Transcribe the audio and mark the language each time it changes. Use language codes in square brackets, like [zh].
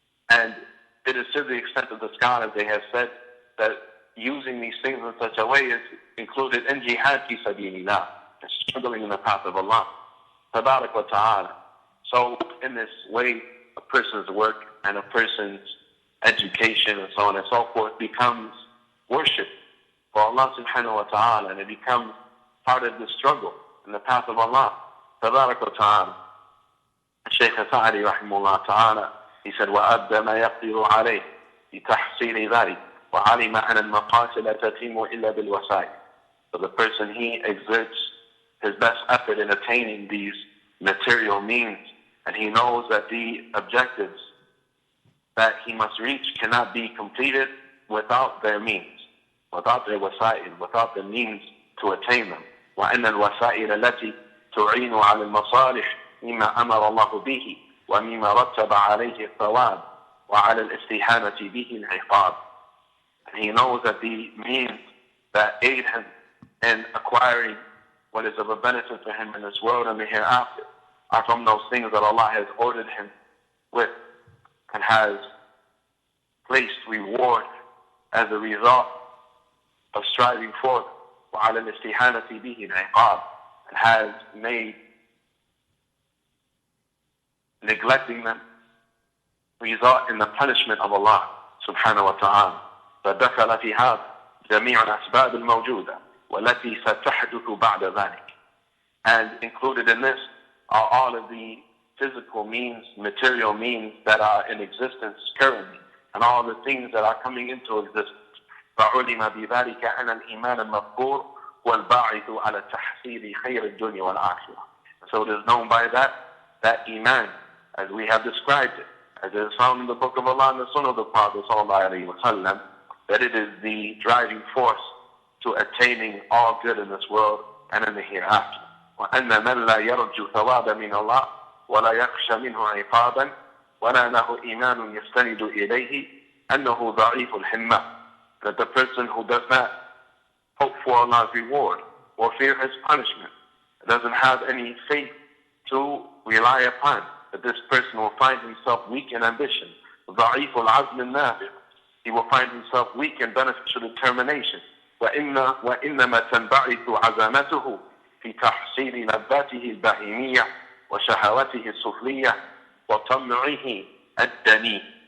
[en] And it is to the extent that the scholars, they have said that using these things in such a way is included in jihad fi sabilillah, struggling in the path of Allah Tabarak wa Ta'ala. So in this way, a person's work and a person's education and so on and so forth becomes worship for Allah subhanahu wa ta'ala, and it becomes part of the struggle in the path of Allah Tabarak wa Ta'ala. Shaykh Sa'adi rahimahullah ta'ala, he said, [ar] وَأَبْدَ مَا يَقْدِرُ عَلَيْهِ بِتَحْصِيلِ ذَلِكَ وَعَلِمَ أَنَ الْمَقَاصِدَ تَتِمُّ إِلَّا بِالْوَسَائِلِ. [en] So the person, he exerts his best effort in attaining these material means, and he knows that the objectives that he must reach cannot be completed without their means, without their wasa'il, without the means to attain them. [ar] وَأَنَّ الْوَسَائِلَ الَّتِي تُعِينُ عَلى الْمَصَالِحِ مِمَّا أَمَرَ اللَّهُ بِهِ وَمِمَّا رَتَّبَ عَلَيْهِ الثَّوَابِ وَعَلَى الْإِسْتِحَانَةِ بِهِ الْعِقَابِ. [en] And he knows that the means that aid him in acquiring what is of a benefit for him in this world and the hereafter are from those things that Allah has ordered him with and has placed reward as a result of striving for them. [ar] وَعَلَى الْإِسْتِحَانَةِ بِهِ الْعِقَابِ, [en] and has made neglecting them result in the punishment of Allah subhanahu wa ta'ala. [ar] فدخل في هذا جميع الأسباب الموجودة والتي ستحدث بعد ذلك. [en] And included in this are all of the physical means, material means that are in existence currently, and all the things that are coming into existence. [ar] فعلم بذلك أن الإيمان المذكور والباعث على تحصيل خير الدنيا والآخرة. [en] So it is known by that Iman, as we have described it, as it is found in the Book of Allah and the Sunnah of the Prophet ﷺ, that it is the driving force to attaining all good in this world and in the hereafter. [ar] وأن من لا يرجو ثواب من الله ولا يخشى منه عقابا ولا له إيمان يستند إليه أنه ضعيف الحمة. [en] That the person who does not hope for Allah's reward or fear His punishment, doesn't have any faith to rely upon, that this person will find himself weak in ambition. [ar] ضعيف العزم النافع. [en] He will find himself weak in beneficial determination. [ar] وإنما تنبعث عزمته في تحصيل لذاته البهيمية وشهوته السفلية وطمعه الدني.